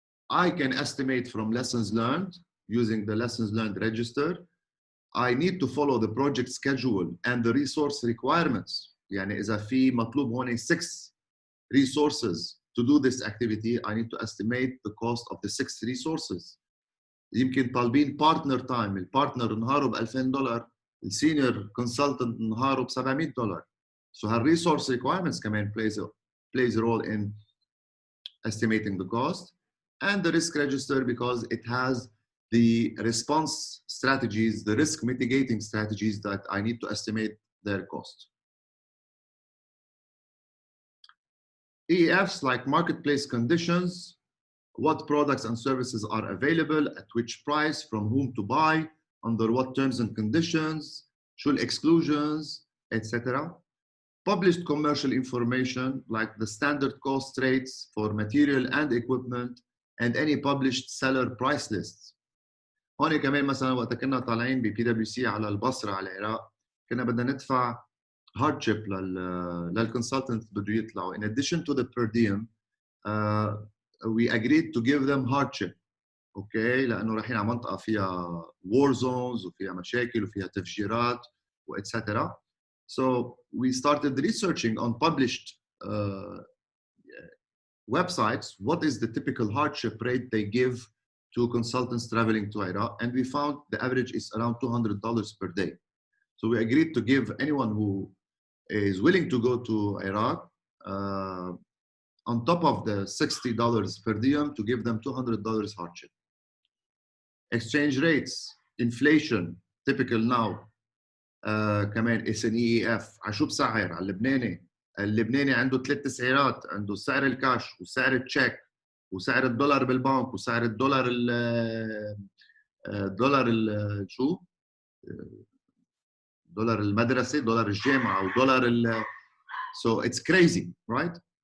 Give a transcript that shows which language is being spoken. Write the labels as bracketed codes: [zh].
[en] I can estimate from lessons learned using the lessons learned register. I need to follow the project schedule and the resource requirements. [ar] يعني إذا في مطلوب هون [en] 6 resources to do this activity, I need to estimate the cost of the 6 resources. [ar] يمكن طالبين partner time، البارتنر نهاره $2000، السينيور consultant نهاره $700. [en] So her resource requirements كمان plays a role in estimating the cost. and the risk register because it has the response strategies, the risk mitigating strategies that I need to estimate their cost. EEFs like marketplace conditions, what products and services are available, at which price, from whom to buy, under what terms and conditions, should exclusions, etc. Published commercial information like the standard cost rates for material and equipment and any published seller price lists. [ar] هون كمان مثلا وقت كنا طالعين ب PwC على البصرة على العراق كنا بدنا ندفع hardship للconsultants بده يطلعوا. [en] In addition to the per diem, we agreed to give them hardship. [ar] اوكي لانه رايحين على منطقه فيها war zones وفيها مشاكل وفيها تفجيرات etc. [en] So we started researching on published websites what is the typical hardship rate they give to consultants traveling to Iraq, and we found the average is around $200 per day. So we agreed to give anyone who is willing to go to Iraq on top of the $60 per diem to give them $200 hardship. Exchange rates, inflation, typical now. [ar] كمان SNEEF على شو بسعر؟ على اللبناني. اللبناني عنده 3 تسعيرات، عنده سعر الكاش وسعر التشيك وسعر الدولار بالبنك وسعر الدولار شو؟ دولار المدرسة، دولار الجامعة ودولار [en] So it's crazy, right?